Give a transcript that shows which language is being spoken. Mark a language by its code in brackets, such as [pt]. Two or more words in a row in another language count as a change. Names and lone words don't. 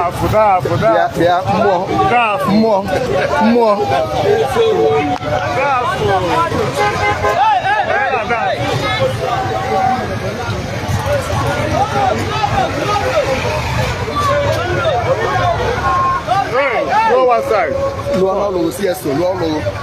[ig] Bịa mmụọ. [pcm] Go one side. [ig] Lụọ sí ẹ̀sọ̀ lụọ lụọ.